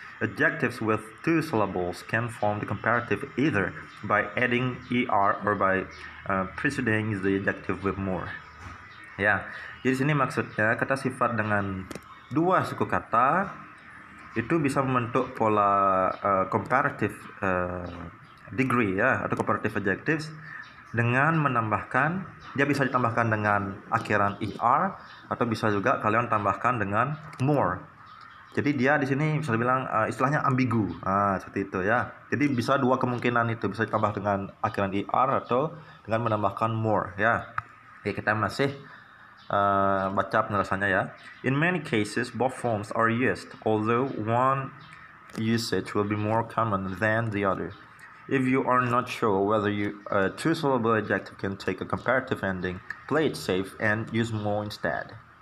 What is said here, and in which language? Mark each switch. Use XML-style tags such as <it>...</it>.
<en>Adjectives with 2 syllables can form the comparative either by adding er or by preceding the adjective with more.</en> <id>Ya, jadi sini maksudnya kata sifat dengan 2 suku kata itu bisa membentuk pola comparative degree ya, atau comparative adjectives dengan menambahkan, dia bisa ditambahkan dengan akhiran er atau bisa juga kalian tambahkan dengan more. Jadi dia di sini bisa dibilang istilahnya ambigu. Seperti itu ya. Jadi bisa 2 kemungkinan itu, bisa ditambah dengan akhiran er atau dengan menambahkan more ya. Oke, kita masih baca penjelasannya ya.</id> <en>In many cases both forms are used, although one usage will be more common than the other. If you are not sure whether a 2-syllable adjective can take a comparative ending, play it safe and use more instead.</en>